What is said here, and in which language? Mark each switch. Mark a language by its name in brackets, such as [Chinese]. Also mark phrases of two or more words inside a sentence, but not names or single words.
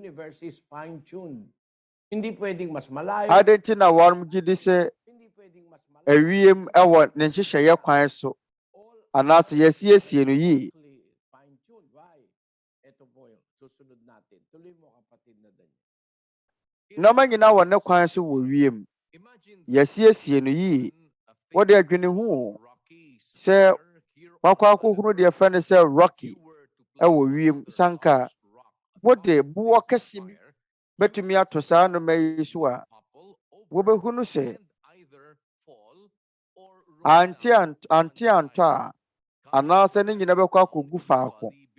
[Filipino] Hindi pwedeng mas malayo. [Akan] adɛn nti na wɔn gye di sɛ ewiem ɛwɔ ne nhyehyɛeɛ kwan so anaasɛ yɛsiesie no yie. [English] Fine-tune. Why? [Filipino] Ito po yung susunod natin. Tuloy mo, kapatid na Daniel. [Akan] Nneɛma nyinaa wɔ ne kwan so wɔ wiem. Yɛsiesie no yie. Wɔde adwene ho sɛ wakɔ akɔhunu deɛ ɛfrɛ no sɛ rocky ɛwɔ wiem sanka wode boɔ kɛse bi bɛtumi ato saa nnoma yi so a wobɛhunu sɛ ante antɔ a anaasɛ ne nyina bɛkɔ akɔgu faako.